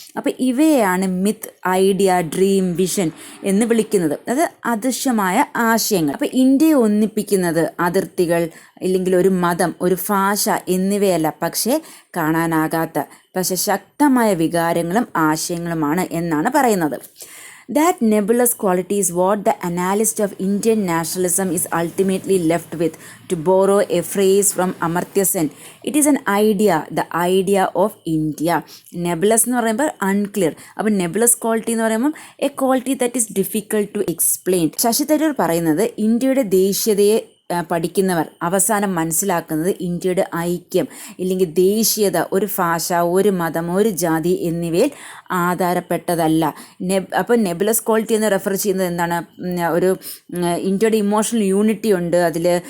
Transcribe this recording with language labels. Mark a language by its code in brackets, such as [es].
[ml] അപ്പോൾ ഇവയാണ് myth, idea, dream, vision എന്ന് വിളിക്കുന്നത്. അത് അദൃശ്യമായ ആശയങ്ങൾ. അപ്പോൾ ഇന്ത്യയെ ഒന്നിപ്പിക്കുന്നത് അതിർത്തികൾ, ഇല്ലെങ്കിൽ ഒരു മതം, ഒരു ഭാഷ എന്നിവയല്ല, പക്ഷേ കാണാനാകാത്ത പക്ഷെ ശക്തമായ വികാരങ്ങളും ആശയങ്ങളുമാണ് എന്നാണ് പറയുന്നത്. [en] That nebulous quality is what the analyst of Indian nationalism is ultimately left with. To borrow a phrase from Amartya Sen, it is an idea, the idea of India. [ml] Nebulous എന്ന് പറയുമ്പോൾ unclear. അപ്പോൾ nebulous quality എന്ന് പറയുമ്പോൾ [en] a quality that is difficult to explain. [ml] Sasi Tharoor പറയുന്നത് ഇന്ത്യയുടെ ദേശീയതയെ പഠിക്കുന്നവർ അവസാനം മനസ്സിലാക്കുന്നത് ഇന്ത്യയുടെ ഐക്യം ഇല്ലെങ്കിൽ ദേശീയത ഒരു ഭാഷ, ഒരു മതം, ഒരു ജാതി എന്നിവയിൽ ആധാരപ്പെട്ടതല്ല. അപ്പോൾ നെബുലസ് ക്വാളിറ്റി എന്ന് റെഫർ ചെയ്യുന്നത് എന്താണ്? ഒരു ഇന്ത്യയുടെ ഇമോഷണൽ യൂണിറ്റി ഉണ്ട് അതിൽ.